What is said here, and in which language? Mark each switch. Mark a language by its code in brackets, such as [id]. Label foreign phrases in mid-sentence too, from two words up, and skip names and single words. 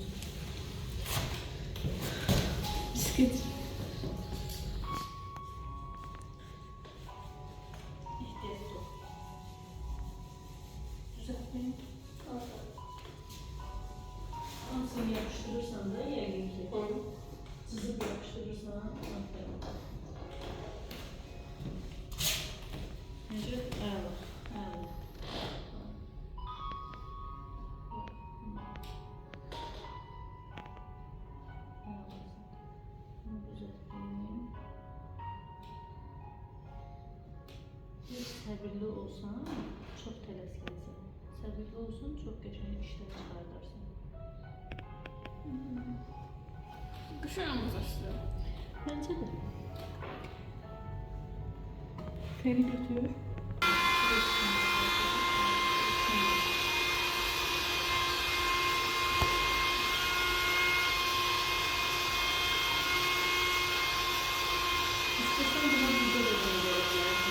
[tr] Bisiklet. İhtiyaç yok. Düzeltmeyin. Nasıl yapıştırırsan da [az] yəqin ki. [tr] Çizib yapıştırırsan, aferin. [az] Necə? Əla, əla. [tr] Bunu düzeltmeyeyim. [az] Bir səbirli olsan, çox tələsməlisən. Səbirli olsun, çox qəşəng işlər çıxardarsan. [tr] Düşünüyoruz işte. Bence de. Seni götür. İstesen buna video da gönderebilirsin.